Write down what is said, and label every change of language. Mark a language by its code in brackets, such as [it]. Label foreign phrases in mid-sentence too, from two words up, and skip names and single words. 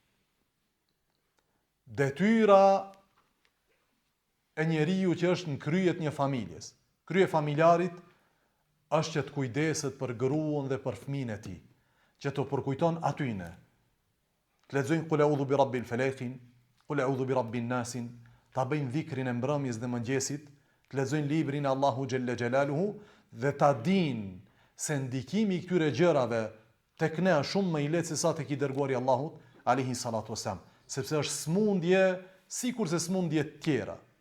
[sq] Detyra e njeriu që është në kryet një familjes, krye familjarit, është që të kujdeset për gruan dhe për fëmijën e tij, që të përkujton atyne. Të lexojnë [ar] قل أعوذ ب رب الفلق, قل أعوذ ب رب الناس, [sq] ta bëjnë dhikrin e mbrëmjes dhe mëngjesit, të lexojnë librin e Allahu [ar] جل جلاله [sq] dhe ta dinë se ndikimi i këtyre gjërave tek ne është shumë më i lehtë se sa tek i dërguari i Allahut [ar] عليه الصلاة والسلام, [sq] sepse është smundje sikurse smundje të tjera.